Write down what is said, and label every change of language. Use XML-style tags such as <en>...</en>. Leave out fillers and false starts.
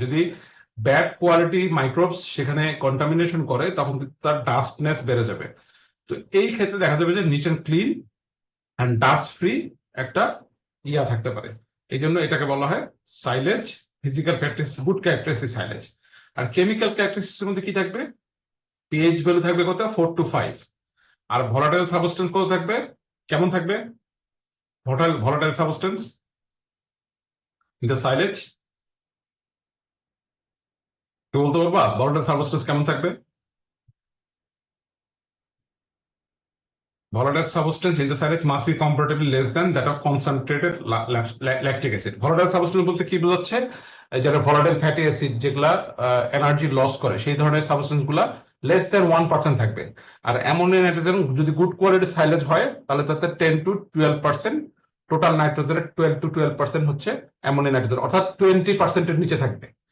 <bn>যদি bad quality microbes সেখানে contamination করে তখন কিন্তু তার ডাস্টনেস বেড়ে যাবে। তো এই ক্ষেত্রে দেখা যাবে যে</bn> <en>neat and clean and dust free</en> <bn>একটা ইয়া থাকতে পারে। এই জন্য এটাকে বলা হয় silage. Physical characteristics, good characteristics silage. আর কেমিক্যাল ক্যারেক্টারিস্টিক্স এর মধ্যে কি থাকবে? পিএইচ ভ্যালু থাকবে কত? 4 to 5। আর ভলাটাইল সাবস্টেন্স কত থাকবে? কেমন থাকবে</bn> <en>volatile substance in the silage?</en> <bn>কেউ বলতে পারবা volatile substance কেমন থাকবে?</bn> <en>Volatile substance in the silage must be comparatively less than that of concentrated lactic acid.</en> <bn>Volatile substance বলতে কি বোঝাচ্ছে? যারা volatile fatty acid যেগুলা এনার্জি লস করে সেই ধরনের সাবস্টেন্স গুলা লেস দ্যান 1% থাকবে। আর অ্যামোনিয়া নাইট্রোজেন যদি গুড কোয়ালিটি সাইলেজ হয় তাহলে তাতে 10 to 12%, টোটাল নাইট্রোজেনের 12 to 12% হচ্ছে অ্যামোনিয়া নাইট্রোজেন, অর্থাৎ 20% এর নিচে থাকবে।</bn>